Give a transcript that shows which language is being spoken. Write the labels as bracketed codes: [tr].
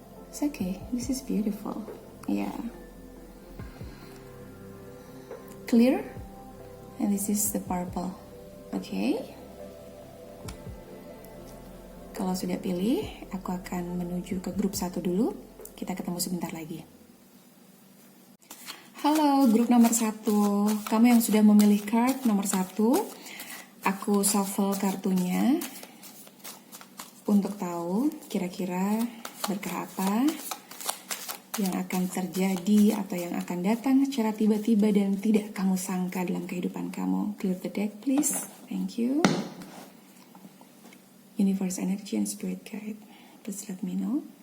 [en] It's okay, this is beautiful. Yeah. Clear, and this is the purple. Okay. [id] Kalau sudah pilih, aku akan menuju ke grup 1 dulu. Kita ketemu sebentar lagi. Halo, grup nomor 1. Kamu yang sudah memilih card nomor 1, aku shuffle kartunya untuk tahu kira-kira berkah apa yang akan terjadi atau yang akan datang secara tiba-tiba dan tidak kamu sangka dalam kehidupan kamu. [en] Clear the deck, please. Thank you. Universe energy and spirit guide, please let me know.